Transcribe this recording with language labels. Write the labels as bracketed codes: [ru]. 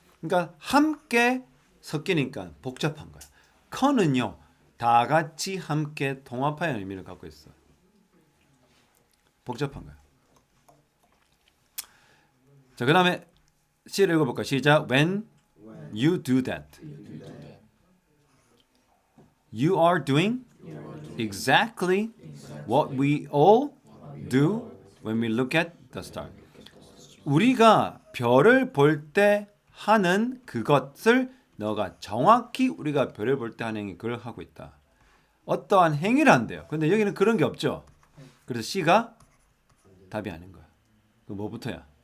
[ko] 그러니까 함께 섞이니까 복잡한 거야. 컨은요, 다 같이 함께 통합하는 의미를 갖고 있어. 복잡한 거야. 자, 그다음에 C를 읽어볼까? 시작. [en] When When you do that, you do that, you are doing exactly what we all do when we look at the star. [ko] 우리가 별을 볼 때 하는 그것을 너가 정확히 우리가 별을 볼 때 하는 행위 그걸 하고 있다. 어떠한 행위를 한대요. 근데 여기는 그런 게 없죠. 그래서 C가 답이 아닌 거야. 그 뭐부터야?